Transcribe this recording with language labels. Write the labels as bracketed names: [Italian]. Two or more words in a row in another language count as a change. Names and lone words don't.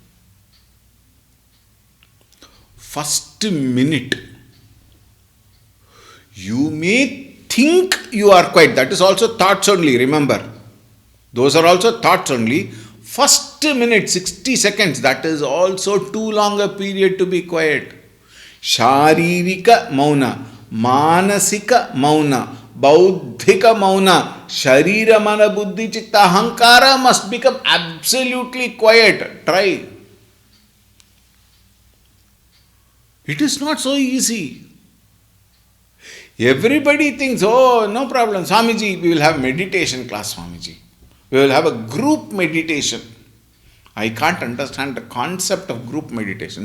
[English] First minute, you may think you are quiet. That is also thoughts only, remember. Those are also thoughts only. First minute, 60 seconds, that is also too long a period to be quiet. [Sanskrit] Sharirika mauna, manasika mauna, bauddhika mauna, sharira mana buddhi chitta ahankara [English] must become absolutely quiet. Try. It is not so easy. Everybody thinks, oh, no problem, Swamiji, we will have meditation class, Swamiji. We will have a group meditation. I can't understand the concept of group meditation.